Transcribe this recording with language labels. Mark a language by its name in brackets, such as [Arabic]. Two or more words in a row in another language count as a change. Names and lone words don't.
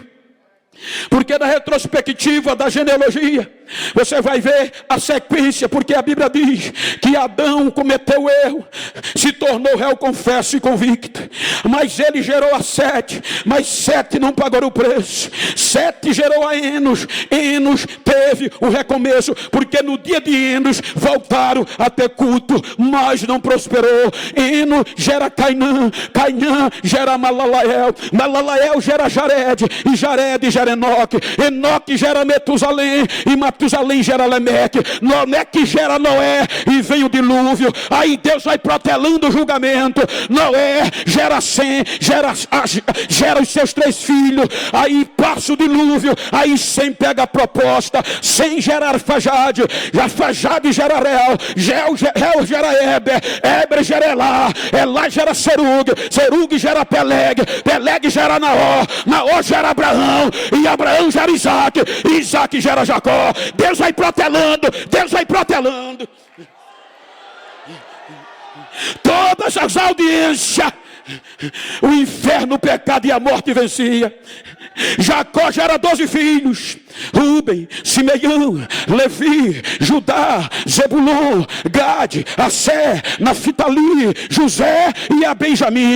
[Portuguese] Porque na retrospectiva da genealogia, você vai ver a sequência, porque a Bíblia diz que Adão cometeu erro, se tornou réu confesso e convicto, mas ele gerou a Sete, mas Sete não pagou o preço. Sete gerou a Enos, Enos teve o recomeço, porque no dia de Enos voltaram a ter culto, mas não prosperou. Enos gera Cainã, Cainã gera Malalael, Malalael gera Jared, e Jared gera Enoque, Enoque gera Metusalém, e Matusalém gera Lemeque, Lemeque gera Noé, e vem o dilúvio. Aí Deus vai protelando o julgamento. Noé gera Sem, gera os seus 3 filhos. Aí passa o dilúvio. Aí Sem pega a proposta. Sem gera Arfajade, Arfajade gera Reu gera Eber, Eber gera Elá, Elá gera Serug, Serug gera Peleg, Peleg gera Naó, Naó gera Abraão, e Abraão gera Isaac, Isaac gera Jacó. Deus vai protelando, Deus vai protelando. Todas as audiências, o inferno, o pecado e a morte vencia. Jacó gera 12 filhos: Rúben, Simeão, Levi, Judá, Zebulon, Gade, Assé, Naftali, José e a Benjamim.